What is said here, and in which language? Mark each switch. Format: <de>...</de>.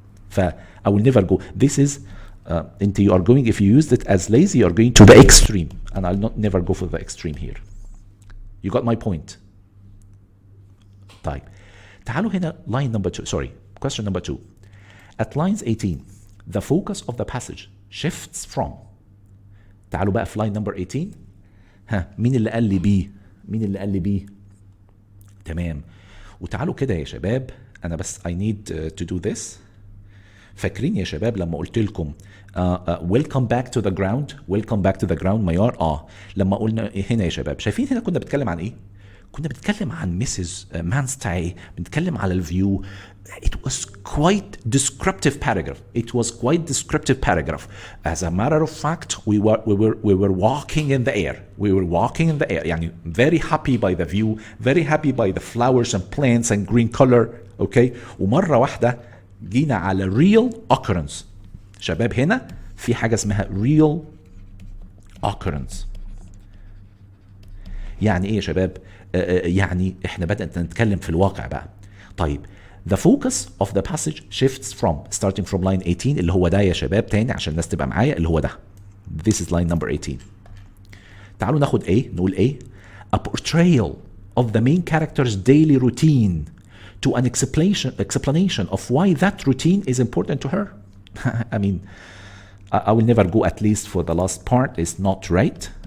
<en>ف I will never go. This is</en> <ar>انت</ar> <en>you are going, if you used it as lazy, you are going to the extreme, and I'll not never go for the extreme here. You got my point.</en> <ar>طيب تعالوا هنا</ar> <en>line number 2, sorry, question number 2. At lines 18, the focus of the passage shifts from.</en> <ar>تعالوا بقى في</ar> <en>line number 18.</en> <ar>ها مين اللي قال لي بي؟ مين اللي قال لي بي؟ تمام. وتعالوا كده يا شباب، أنا بس</ar> <en>I need to do this.</en> <ar>فاكرين يا شباب لما قلت لكم</ar> <en>welcome back to the ground,</en> <ar>welcome back to the ground معيار لما قلنا هنا يا شباب، شايفين هنا كنا بنتكلم عن ايه؟ كنا بنتكلم عن مسز مانستاي، بنتكلم على الفيو.</ar> <en>It was quite descriptive paragraph. It was quite descriptive paragraph. As a matter of fact, we were walking in the air. We were walking in the air.</en> <ar>يعني</ar> <en>very happy by the view, very happy by the flowers and plants and green color. Okay.</en> <ar>ومرة واحدة جينا على</ar> <en>real occurrence.</en> <ar>شباب هنا في حاجة اسمها</ar> <en>real occurrence.</en> <ar>يعني ايه يا شباب؟ يعني احنا بدأنا نتكلم في الواقع بقى. طيب</ar> <en>the focus of the passage shifts from starting from line 18</en> <ar>اللي هو ده يا شباب تاني عشان الناس تبقى معايا اللي هو ده.</ar> <en>This is line number 18.</en> <ar>تعالوا ناخد ايه؟ نقول ايه؟</ar> <en>A portrayal of the main character's daily routine to an explanation of why that routine is important to her. I mean, I will never go, at least for the last part is not right.</en>